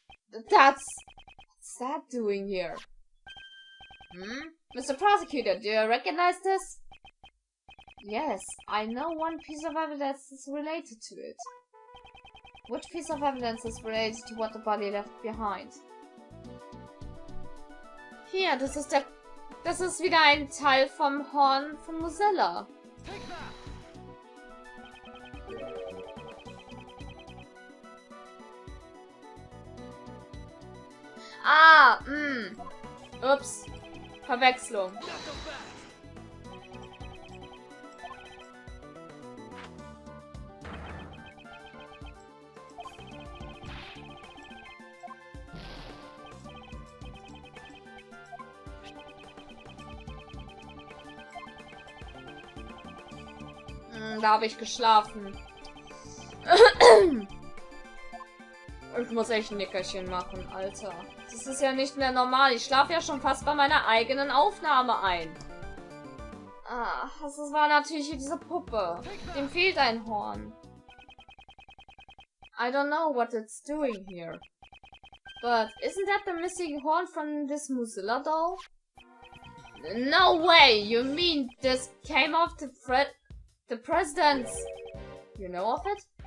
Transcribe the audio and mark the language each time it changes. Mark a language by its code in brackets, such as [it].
[en] What's that doing here? Mr. Prosecutor, do you recognize this? Yes, I know one piece of evidence is related to it. Which piece of evidence is related to what the body left behind? [de] Hier, das ist wieder ein Teil vom Horn von Mozilla. Ah, Ups. Verwechslung. Da habe ich geschlafen. Ich muss echt ein Nickerchen machen, Alter. Das ist ja nicht mehr normal. Ich schlafe ja schon fast bei meiner eigenen Aufnahme ein. Ah, das war natürlich diese Puppe. Dem fehlt ein Horn. [en] I don't know what it's doing here. But isn't that the missing horn from this Mozilla doll? No way! You mean this came off the president's... You know of it?